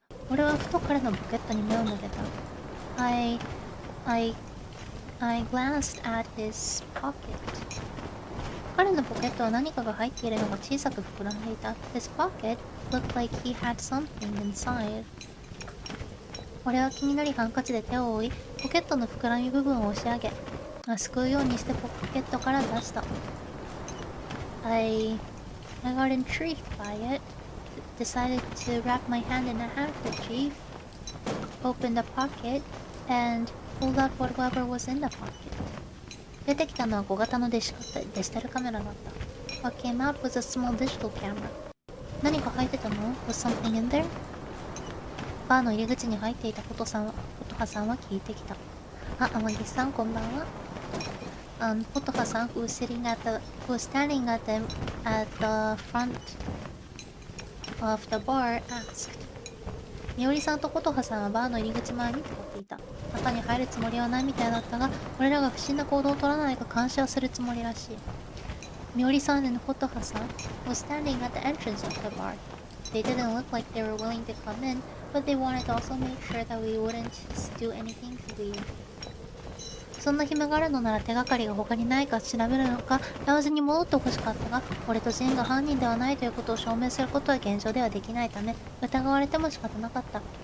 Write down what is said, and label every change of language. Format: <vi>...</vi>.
<ja>俺はふと彼のポケットに目を向けた。</ja> <en>I glanced at his pocket.</en> <ja>彼のポケットは何かが入っているのが小さく膨らんでいた。</ja> <en>His pocket looked like he had something inside.</en> <ja>俺は気になりハンカチで手を覆い、ポケットの膨らみ部分を押し上げ、すくうようにしてポケットから出した。I</ja> <en>I got intrigued by it, decided to wrap my hand in a handkerchief, opened the pocket, and pulled out whatever was in the pocket.</en> <ja>出てきたのは小型のデジタルカメラだった。</ja> <en>What came out was a small digital camera.</en> <ja>何か入ってたの？</ja> <en>Was something in there?</en> <ja>バーの入り口に入っていた琴葉さんは聞いてきた。あ、天城さん、こんばんは。</ja> <en>琴葉さん who was standing at the front of the bar asked.</en> <ja>みおりさんと琴葉さんはバーの入り口前に立っていた。中に入るつもりはないみたいだったが、俺らが不審な行動を取らないか監視はするつもりらしい。</ja> <en>みおりさんand琴葉さん was standing at the entrance of the bar. They didn't look like they were willing to come in, but they wanted to also make sure that we wouldn't do anything weird.</en> <ja>そんな暇があるのなら手がかりが他にないか調べるのか、ラウンジに戻ってほしかったが、俺とジンが犯人ではないということを証明することは現状ではできないため、疑われても仕方なかった。</ja>